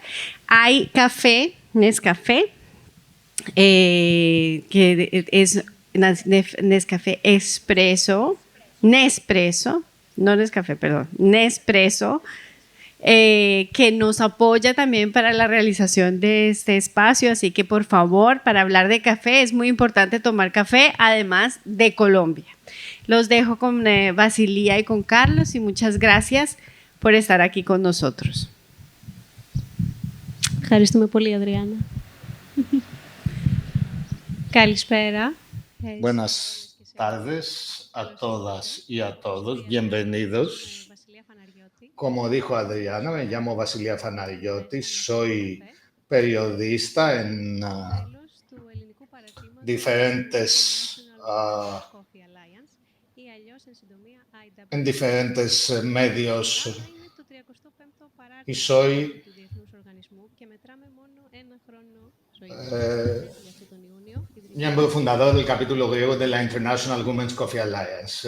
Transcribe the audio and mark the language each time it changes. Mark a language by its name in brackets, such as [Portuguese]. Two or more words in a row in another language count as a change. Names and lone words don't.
[Spanish] Hay café, Nescafé, que es Nescafé Nespresso, que nos apoya también para la realización de este espacio, así que por favor, para hablar de café es muy importante tomar café, además de Colombia. Los dejo con Basilia y con Carlos y muchas gracias por estar aquí con nosotros. [Greek] Ευχαριστούμε πολύ, Adriana. Καλησπέρα. [Spanish] Buenas tardes a todas y a todos, bienvenidos. Como dijo Adriana, me llamo Basilia Fanariotti, soy periodista en diferentes medios y soy miembro fundador del capítulo griego de la International Women's Coffee Alliance.